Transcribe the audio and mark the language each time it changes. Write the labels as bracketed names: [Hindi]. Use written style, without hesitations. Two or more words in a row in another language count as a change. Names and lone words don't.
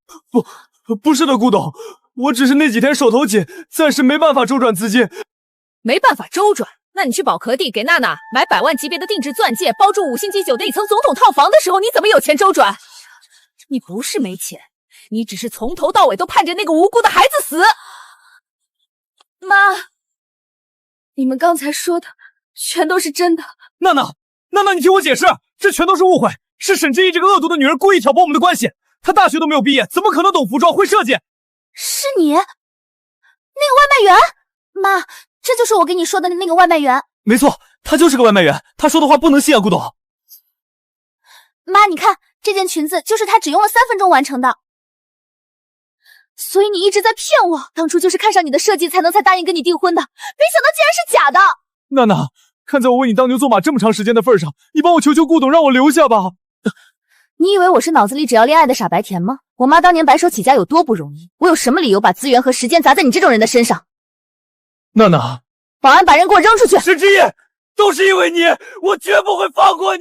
[Chinese] 不是的，顧董，我只是那幾天手頭緊，暫時沒辦法周轉資金。沒辦法周轉？那你去寶殼地給娜娜買100萬級別的定制鑽戒，包住5星級酒店1層總統套房的時候，你怎麼有錢周轉？你不是沒錢，你只是從頭到尾都盼着那個無辜的孩子死。媽，你們剛才說的全都是真的。娜娜，你听我解释，这全都是误会，是沈之意这个恶毒的女人故意挑拨我们的关系。她大学都没有毕业，怎么可能懂服装会設計？是你，那个外賣員？媽，這就是我跟你說的那個外賣員。沒錯，他就是個外賣員，他說的話不能信啊，顧董。媽，你看這件裙子就是他只用了3分鐘完成的。所以你一直在騙我，當初就是看上你的設計才答應跟你訂婚的，沒想到竟然是假的。娜娜，看在我為你當牛做馬這麼長時間的份上，你幫我求求顧董讓我留下吧。你以為我是腦子裡只要戀愛的傻白甜嗎？我媽當年白手起家有多不容易，我有什麼理由把資源和時間砸在你這種人的身上？娜娜，保安把人給我扔出去！沈之意，都是因為你，我絕不會放過你。